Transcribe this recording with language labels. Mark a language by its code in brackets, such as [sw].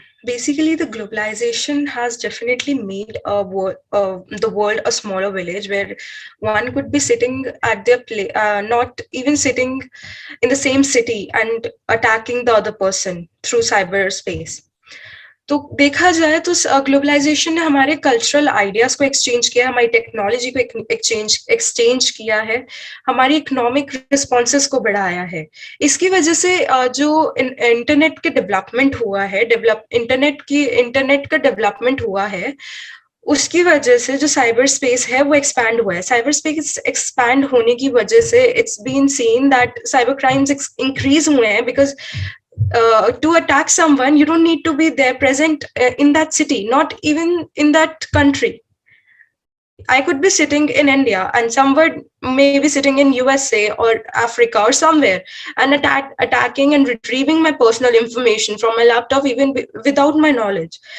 [en] Basically, the globalization has definitely made the world a smaller village, where one could be sitting at their place, not even sitting in the same city, and attacking the other person through cyberspace. [hi] तो देखा जाए तो globalisation ने हमारे cultural ideas को exchange किया, हमारी technology को एक्सचेंज किया है, हमारी इकोनॉमिक रिस्पॉन्सेस को बढ़ाया है. इसकी वजह से जो इंटरनेट के डेवलपमेंट हुआ है, इंटरनेट का डेवलपमेंट हुआ है, उसकी वजह से जो साइबर स्पेस है वो एक्सपैंड हुआ है. साइबर स्पेस एक्सपैंड होने की वजह से [en] it's been seen that cyber crimes increase [hi] हुए हैं, [en] Because to attack someone you don't need to be there present in that city, not even in that country. I could be sitting in India and someone may be sitting in USA or Africa or somewhere and attacking and retrieving my personal information from my laptop even without my knowledge.